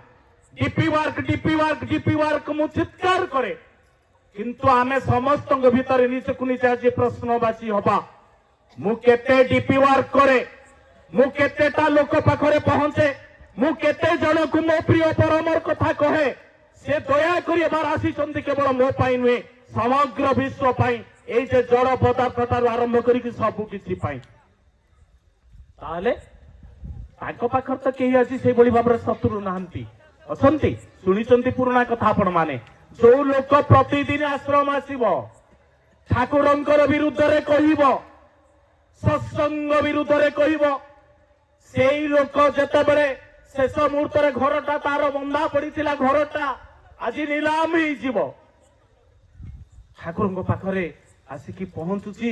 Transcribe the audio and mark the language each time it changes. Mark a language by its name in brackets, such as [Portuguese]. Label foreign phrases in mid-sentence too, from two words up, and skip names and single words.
[English] DP work [Odia] ମୁଁ ଚିତ୍କାର କରେ, କିନ୍ତୁ ଆମେ ସମସ୍ତଙ୍କ ଭିତରେ ନିଜକୁ ନିଜେ ଆଜି ପ୍ରଶ୍ନବାଚୀ ହବା। ମୁଁ କେତେ [English] DP work [Odia] କରେ, ମୁଁ କେତେଟା ଲୋକ ପାଖରେ ପହଞ୍ଚେ, ମୁଁ କେତେ ଜଣକୁ ମୋ ପ୍ରିୟ ପରମର କଥା କହେ। ସେ ଦୟା କରି ଏବାର ଆସିଛନ୍ତି କେବଳ ମୋ ପାଇଁ ନୁହେଁ, ସମଗ୍ର ବିଶ୍ୱ ପାଇଁ, ଏଇ ଯେ ଜଡ଼ ପଦାର୍ଥ ঠাରୁ ଆରମ୍ଭ କରିକି ସବୁ କିଛି ପାଇଁ। ତାହେଲେ ତାଙ୍କ ପାଖରେ ତ କେହି ଆଜି ସେଇଭଳି ଭାବରେ ଶତ୍ରୁ ନାହାନ୍ତି, ଅଛନ୍ତି। ଶୁଣିଛନ୍ତି ପୁରୁଣା କଥା ଆପଣ ମାନେ, ଯୋଉ ଲୋକ ପ୍ରତିଦିନ ଆଶ୍ରମ ଆସିବ, ଠାକୁରଙ୍କର ବିରୁଦ୍ଧରେ କହିବ, ସତ୍ସଙ୍ଗ ବିରୁଦ୍ଧରେ କହିବ, ସେଇ ଲୋକ ଯେତେବେଳେ ଶେଷ ମୁହୂର୍ତ୍ତରେ ଘରଟା ତାର ବନ୍ଧା ପଡିଥିଲା, ଘରଟା ଆଜି ନିଲାମ ହେଇଯିବ, ଠାକୁରଙ୍କ ପାଖରେ ଆସିକି ପହଞ୍ଚୁଛି।